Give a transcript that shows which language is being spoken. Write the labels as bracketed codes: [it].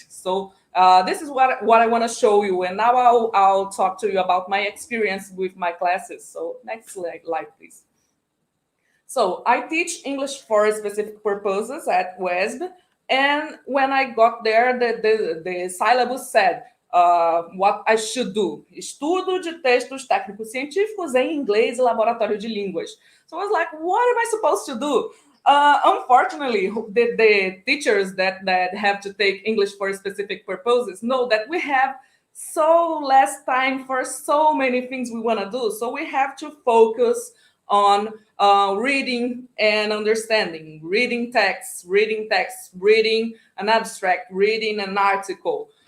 [en] So this is what I want to show you. And now I'll talk to you about my experience with my classes. So next slide, please. So I teach English for specific purposes at UESC. And when I got there, the syllabus said what I should do. [pt] Estudo de textos técnicos científicos em inglês e laboratório de línguas. [en] So I was like, what am I supposed to do? Unfortunately, the teachers that have to take English for specific purposes know that we have so less time for so many things we want to do. So we have to focus on reading and understanding, reading text, reading an abstract, reading an article.